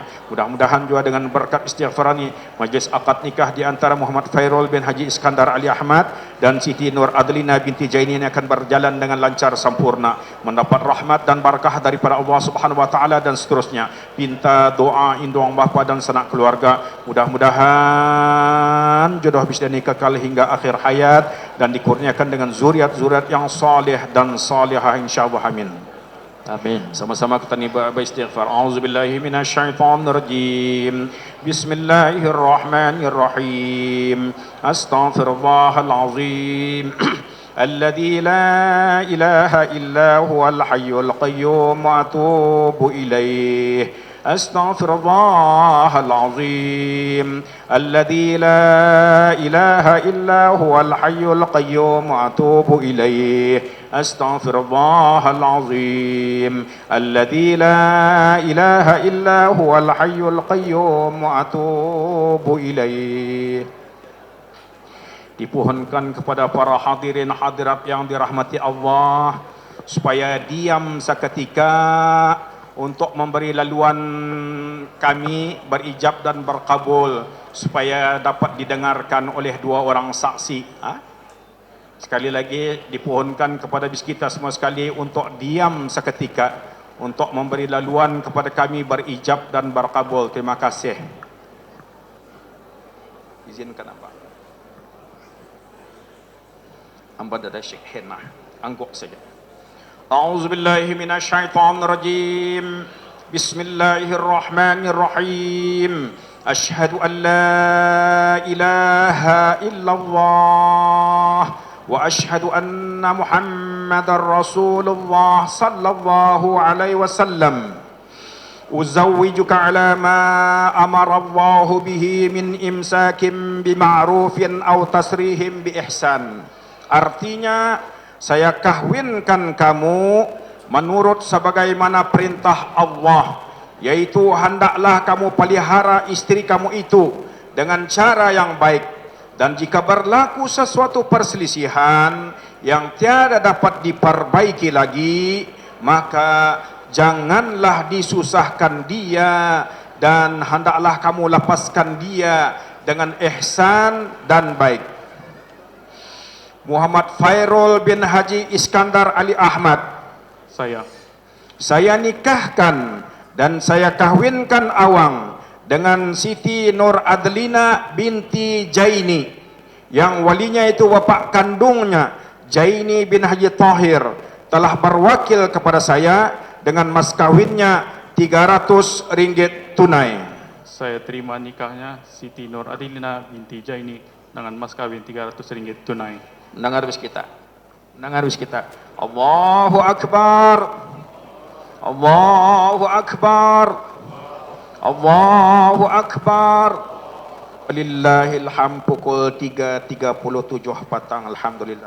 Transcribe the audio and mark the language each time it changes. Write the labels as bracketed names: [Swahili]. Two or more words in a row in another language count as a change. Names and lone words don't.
[Malay] Mudah-mudahan juga dengan berkat istighfar ni, majlis akad nikah di antara Muhammad Fairul bin Haji Iskandar Ali Ahmad dan Siti Nur Adlina binti Jaini ini akan berjalan dengan lancar sempurna, mendapat rahmat dan barakah daripada Allah [Arabic] سبحانه وتعالى [Malay] dan seterusnya. Pinta doa indung bapa dan sanak keluarga, mudah-mudahan jodoh bisa nikah hingga akhir hayat dan dikurniakan dengan zuriat-zuriat yang salih dan salihah, insyaallah. Amin. Amin. Sama-sama kita beristighfar. [Arabic] أعوذ بالله من الشيطان الرجيم. بسم الله الرحمن الرحيم. أستغفر الله العظيم. الذي لا إله إلا هو الحي القيوم وأتوب إليه. أستغفر الله العظيم الذي لا إله إلا هو الحي القيوم وأتوب إليه أستغفر الله العظيم الذي لا إله إلا هو الحي القيوم وأتوب إليه. [Malay] Dipohonkan kepada para hadirin hadirat yang dirahmati Allah supaya diam seketika untuk memberi laluan kami berijab dan berkabul supaya dapat didengarkan oleh dua orang saksi. Sekali lagi dipohonkan kepada kita semua sekali untuk diam seketika untuk memberi laluan kepada kami berijab dan berkabul. Terima kasih. Izinkan apa? Hamba dada Syekh Henah. Angguk saja. [Arabic] أعوذ بالله من الشيطان الرجيم. بسم الله الرحمن الرحيم. أشهد أن لا إله إلا الله وأشهد أن محمدا رسول الله صلى الله عليه وسلم. أزوجك على ما أمر الله به من إمساك بمعروف أو تسريح بإحسان. [Malay] Artinya, saya kahwinkan kamu menurut sebagaimana perintah Allah, yaitu hendaklah kamu pelihara istri kamu itu dengan cara yang baik, dan jika berlaku sesuatu perselisihan yang tiada dapat diperbaiki lagi, maka janganlah disusahkan dia dan hendaklah kamu lepaskan dia dengan ihsan dan baik. Muhammad Fairul bin Haji Iskandar Ali Ahmad. Saya nikahkan dan saya kahwinkan Awang dengan Siti Nur Adlina binti Jaini, yang walinya itu bapa kandungnya Jaini bin Haji Tahir telah berwakil kepada saya dengan mas kawinnya RM300 tunai. Saya terima nikahnya Siti Nur Adlina binti Jaini dengan mas kawin RM300 tunai. Dengar bis kita. [Arabic] الله أكبر. الله أكبر. الله أكبر. ولله الحمد. [Malay] Pukul 3.37 petang. Alhamdulillah.